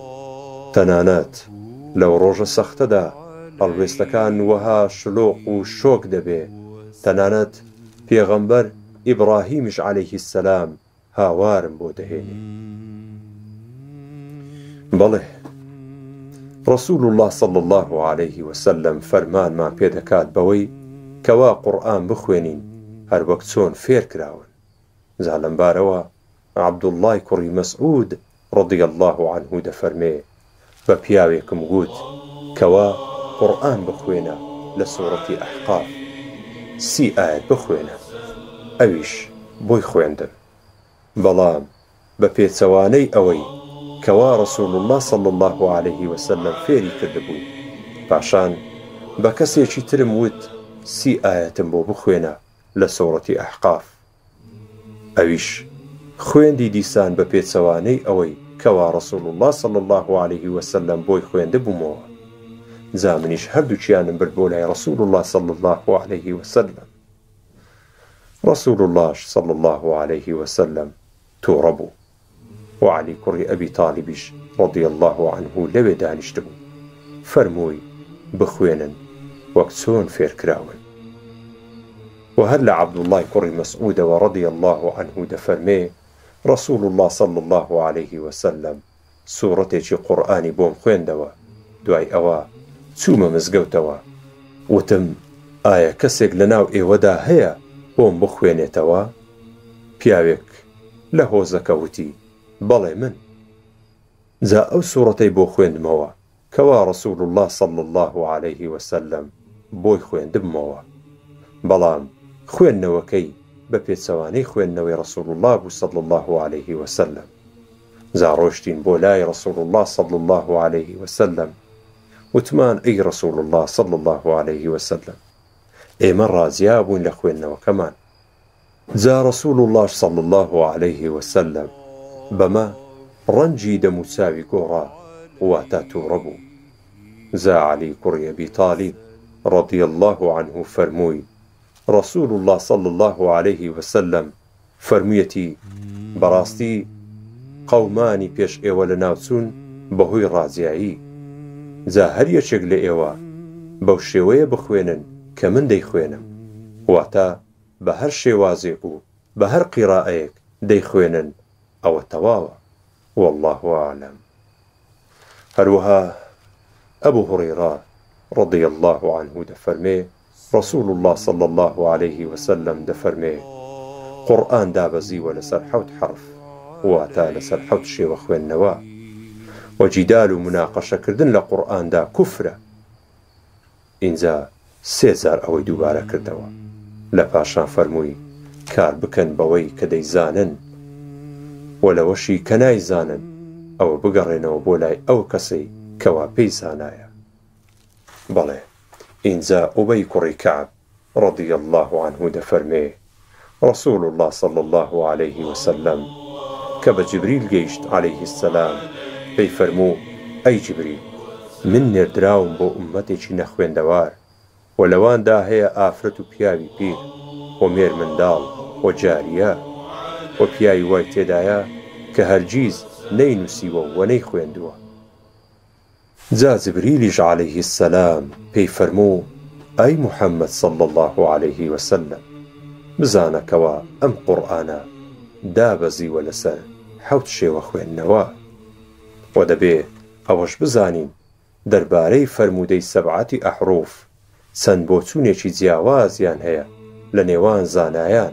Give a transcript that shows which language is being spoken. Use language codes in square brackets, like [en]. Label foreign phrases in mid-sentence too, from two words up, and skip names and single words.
[ckb] تەنانەت لەو ڕۆژە سەختەدا هەڵوێستەکان وەها شلۆق و شۆک دەبێ، تەنانەت پێغەمبەر ئیبراهیمش [ar] عەلەیه السەلام [ckb] هاوارم بۆ دەهێنێ. بەڵێ [ar] رسول الله صلى الله عليه وسلم [ckb] فەرمانمان پێدەکات بەوەی کەوا قورئان بخوێنین هەر وەک چۆن فێر کراون. جا لەمبارەوە عەبدوڵڵای کوڕی مەسعود [ar] رضی الله عنه [ckb] دەفەرمێ بە پیاوێکم گوت کەوا قورئان بخوێنە لە سوورەتی ئەحقاف 30 ئایەت بخوێنە، ئەویش بۆی خوێندم. بەڵام بە پێچەوانەی ئەوەی کەوا [ar] رسول الله صلى الله عليه وسلم [ckb] فێری کردبوو، پاشان بە کەسێکی ترم وت 30 ئایەتم بۆ بخوێنە لە سوورەتی ئەحقاف، ئەویش خوێندی دیسان بە پێچەوانەی ئەوەی کەوا [ar] رسول الله صلى الله عليه وسلم [ckb] بۆی خوێندبوومەوە. جا منیش هەردووچیانم برد بۆ لای [ar] رسول الله صلى الله عليه وسلم. رسول الله صلى الله عليه وسلم [ckb] تووڕە بوو، وعلي کوڕی ئەبی طالبیش [ar] رضی الله عنه [ckb] لەوێ دانیشتبوو. فەرمووی بخوێنن وەک چۆن فێرکراون. و هەر لە عەبدوڵڵای کوڕی مەسعودەوە [ar] رضی الله عنه [ckb] دەفەرمێ [ar] رسول الله صلى الله عليه وسلم [ckb] سوورەتێکی قورئانی بۆم خوێندەوە، دوای ئەوە چوومە مزگەوتەوە، وتم ئایا کەسێک لەناو ئێوەدا هەیە بۆم بخوێنێتەوە؟ پیاوێک لە هۆزەکە وتی بەڵێ من. جا ئەو سوورەتەی بۆ خوێندمەوە کەوا [ar] رسول الله صلى الله عليه وسلم [ckb] بۆی خوێندبمەوە، بەڵام خوێندنەوەکەی بە پێچەوانەی خوێندنەوەی [ar] رسول الله [ckb] بوو [ar] صلى الله عليه وسلم. [ckb] جا ڕۆشتین بۆ لای [ar] رسول الله صلى الله عليه وسلم، [ckb] وتمان ئەی [ar] رسول الله صلى الله عليه وسلم [ckb] ئێمە ڕازیا بووین لە خوێندنەوەکەمان. جا [ar] رسول الله صلى الله عليه وسلم [ckb] بەمە ڕەنجی دەموچاوی گۆڕا واتە تووڕە بوو. جا عەلی کوڕی ئەبی طالب [ar] رضی الله عنه [ckb] فەرمووی [ar] رسول الله صلى الله عليه وسلم [ckb] فەرموویەتی بەڕاستی قەومانی پێش ئێوە لە ناوچوون بەهۆی ڕازیایی، جا هەر یەکێک لە ئێوە بەو شێوەیە بخوێنن کە من دەیخوێنم، واتە بە هەر شێوازێک و بە هەر قیرائەیەک دەیخوێنن، ئەوە تەواوە. [ar] والله أعلم. [ckb] هەروەها ئەبوو هورەیرە [ar] رضي الله عنه [ckb] دەفەرمێ [ar] رسول الله صلى الله عليه وسلم [ckb] دەفەرمێ قورئان دابەزیوە لەسەر 7 حرف، واتە لەسەر 7 شێوە خوێندنەوە، و جیدال و مناقەشەکردن لە قورئاندا کوفرە. ئینجا 3000 ئەوەی دووبارە کردەوە، لە پاشان فەرمووی کار بکەن بەوەی کە دەیزانن، و لەوەشی کە نایزانن ئەوە بگەڕێنەوە بۆ لای ئەو کەسەی کەوا پێی زانایە. بەڵێ ئینجا ئوبەی کوڕی کەعب [ar] رضی الله عنه [ckb] دەفەرمێ [ar] رسول الله صلى الله عليه وسلم [ckb] کە بە جبریل گەیشت [ar] عليه السلام [ckb] پێی فەرموو ئەی جبریل من نێردراوم بۆ ئومەتێکی نەخوێندەوار، و لەواندا هەیە ئافرەت و پیاوی پیر و مێر منداڵ و جاریە، و پیاوی وای تێدایە کە هەرگیز نەینووسیوە و نەیخوێندووە. جا جبريليش [ar] عليه السلام [ckb] پێی فەرموو: ئەی محەممەد [ar] صلى الله عليه وسلم، [ckb] بزانەکەوە ئەم قورئانە دابەزیوە لەسەر 7 شێوە خوێندنەوە، و دەبێ ئەوەش بزانین دەربارەی فەرموودەی 7 ئەحروف چەند بۆچوونێکی جیاوازیان هەیە لە نێوان زانایان.